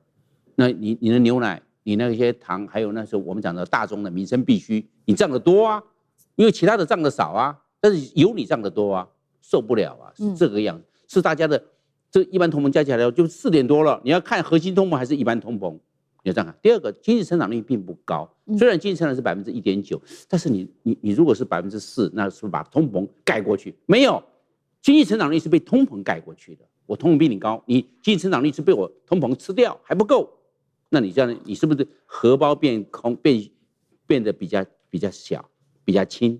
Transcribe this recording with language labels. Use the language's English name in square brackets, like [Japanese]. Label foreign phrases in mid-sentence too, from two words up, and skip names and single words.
[Chinese] 那你的牛奶，你那些糖，還有那時候我們講的大宗的民生必需，你漲得多啊，因為其他的漲得少啊，但是油你漲得多啊， 受不了啊，是這個樣子，是大家的這一般通膨加起來就4點多了，你要看核心通膨還是一般通膨，你要這樣看。第二個，經濟成長率並不高，雖然經濟成長是1.9%，但是你如果是4%，那是不是把通膨蓋過去？沒有，經濟成長率是被通膨蓋過去的。我通膨比你高，你經濟成長率是被我通膨吃掉，還不夠。那你這樣，你是不是荷包變空，變得比較小，比較輕？